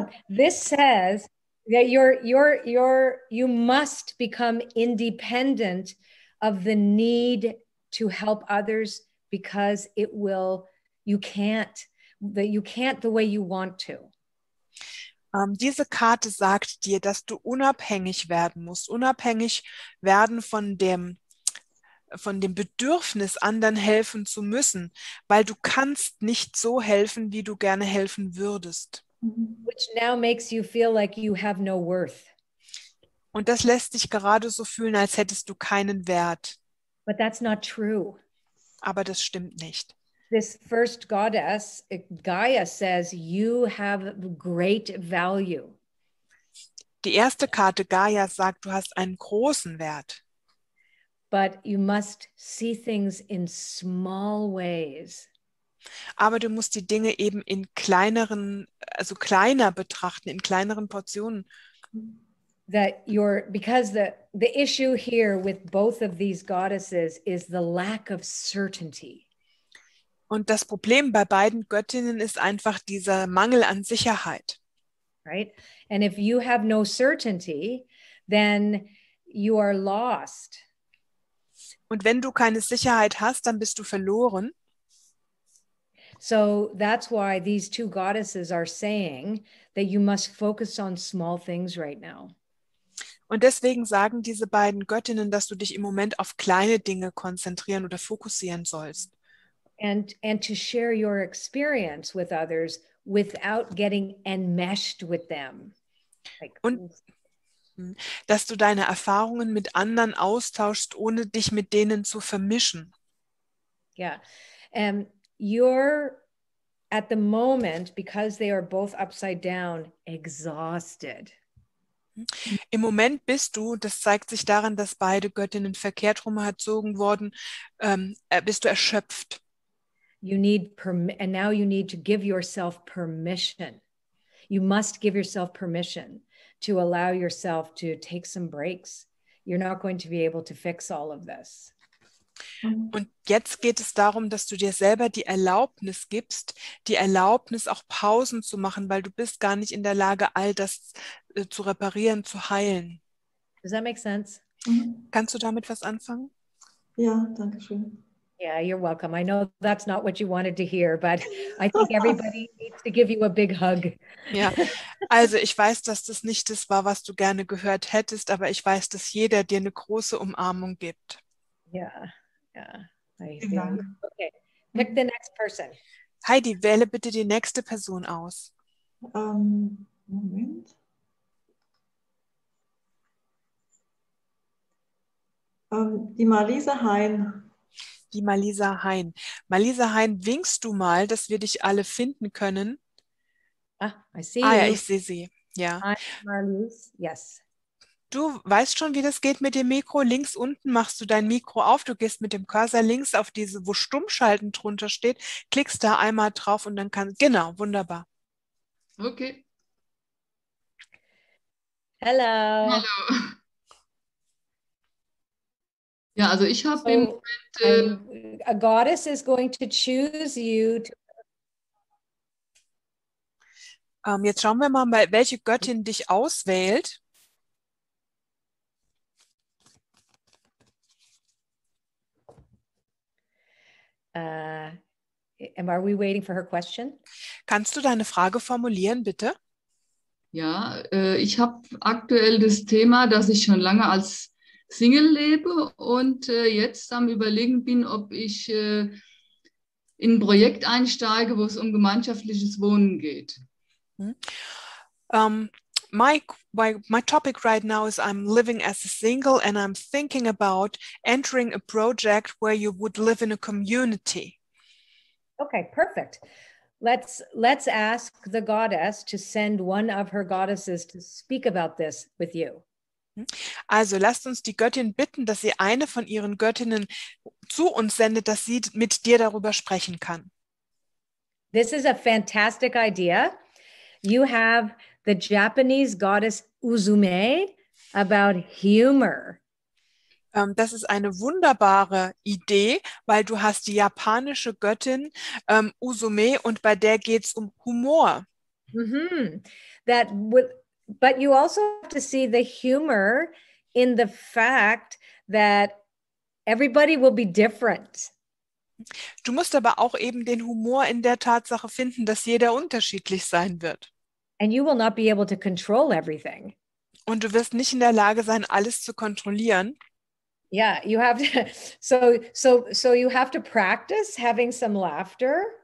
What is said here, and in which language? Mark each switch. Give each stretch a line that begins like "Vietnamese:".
English: This says that you must become independent of the need to help others because you can't the way you want to.
German: Diese Karte sagt dir, dass du unabhängig werden musst, unabhängig werden von dem Bedürfnis, anderen helfen zu müssen, weil du kannst nicht so helfen, wie du gerne helfen würdest.
English: Which now makes you feel like you have no worth.
German: Und das lässt dich gerade so fühlen, als hättest du keinen Wert.
English: But that's not true.
German: Aber das stimmt nicht.
English: This first goddess, Gaia, says you have great value.
German: Die erste Karte, Gaia, sagt, du hast einen großen Wert.
English: But you must see things in small ways.
German: Aber du musst die Dinge eben in kleiner betrachten, in kleineren Portionen.
English: Because the issue here with both of these goddesses is the lack of certainty.
German: Und das Problem bei beiden Göttinnen ist einfach dieser Mangel an Sicherheit.
English: Right? And if you have no certainty, then you are lost.
German: Und wenn du keine Sicherheit hast, dann bist du verloren.
English: So that's why these two goddesses are saying that you must focus on small things right now.
German: Und deswegen sagen diese beiden Göttinnen, dass du dich im Moment auf kleine Dinge konzentrieren oder fokussieren sollst.
English: And to share your experience with others without getting enmeshed with them.
German: Und dass du deine Erfahrungen mit anderen austauschst, ohne dich mit denen zu vermischen.
English: Yeah. You're at the moment, because they are both upside down, exhausted.
German: Im Moment bist du, das zeigt sich daran, dass beide Göttinnen verkehrt rum erzogen wurden, bist du erschöpft.
English: And now you need to give yourself permission. You must give yourself permission to allow yourself to take some breaks. You're not going to be able to fix all of this.
German: Und jetzt geht es darum, dass du dir selber die Erlaubnis gibst, die Erlaubnis auch Pausen zu machen, weil du bist gar nicht in der Lage, all das zu reparieren, zu heilen.
English: Does that make sense?
German: Kannst du damit was anfangen? Ja, danke schön.
English: Yeah, you're welcome. I know that's not what you wanted to hear, but I think everybody needs to give you a big hug.
German: Ja, also ich weiß, dass das nicht das war, was du gerne gehört hättest, aber ich weiß, dass jeder dir eine große Umarmung gibt.
English: Yeah, yeah.
German: Vielen Dank.
English: Okay, pick the next person.
German: Heidi, wähle bitte die nächste Person aus. Moment. Die Marlise Hein. Die Malisa Hein. Malisa Hein, winkst du mal, dass wir dich alle finden können?
English: I see
German: Ja,
English: you.
German: ich sehe sie. Ja.
English: Hi, Marlise. Yes.
German: Du weißt schon, wie das geht mit dem Mikro. Links unten machst du dein Mikro auf. Du gehst mit dem Cursor links auf diese, wo Stummschalten drunter steht, klickst da einmal drauf und dann genau, wunderbar.
English: Okay. Hello.
German: Hallo. Ja, also ich habe im Moment,
English: a goddess is going to choose you.
German: Jetzt schauen wir mal, welche Göttin dich auswählt.
English: And are we waiting for her question?
German: Kannst du deine Frage formulieren, bitte? ja, ich habe aktuell das Thema, dass ich schon lange als Single lebe und jetzt am Überlegen bin, ob ich in ein Projekt einsteige, wo es um gemeinschaftliches Wohnen geht.
English: My topic right now is I'm living as a single and I'm thinking about entering a project where you would live in a community. Okay, perfect. Let's ask the goddess to send one of her goddesses to speak about this with you.
German: Also lasst uns die Göttin bitten, dass sie eine von ihren Göttinnen zu uns sendet, dass sie mit dir darüber sprechen kann.
English: This is a fantastic idea. You have the Japanese goddess Uzume about humor.
German: Das ist eine wunderbare Idee, weil du hast die japanische Göttin Uzume und bei der geht es um Humor. Mm-hmm.
English: But you also have to see the humor in the fact that everybody will be different.
German: Du musst aber auch eben den Humor in der Tatsache finden, dass jeder unterschiedlich sein wird.
English: And you will not be able to control everything.
German: Und du wirst nicht in der Lage sein, alles zu kontrollieren.
English: Yeah, you have to. So you have to practice having some laughter.